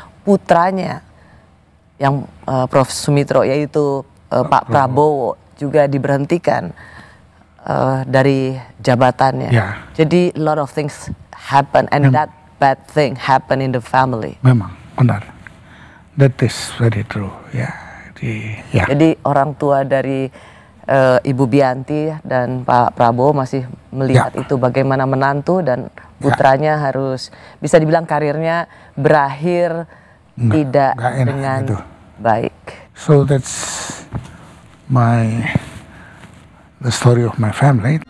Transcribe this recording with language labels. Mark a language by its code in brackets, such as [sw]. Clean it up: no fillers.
[id] Putranya yang Prof. Sumitro yaitu Pak Prabowo juga diberhentikan dari jabatannya. [en] Jadi a lot of things happen and that bad thing happen in the family. [id] Memang benar. [en] That is very true. Jadi [id] orang tua dari Ibu Bianti dan Pak Prabowo masih melihat itu bagaimana menantu dan putranya harus bisa dibilang karirnya berakhir tidak dengan baik. [en] So that's the story of my family.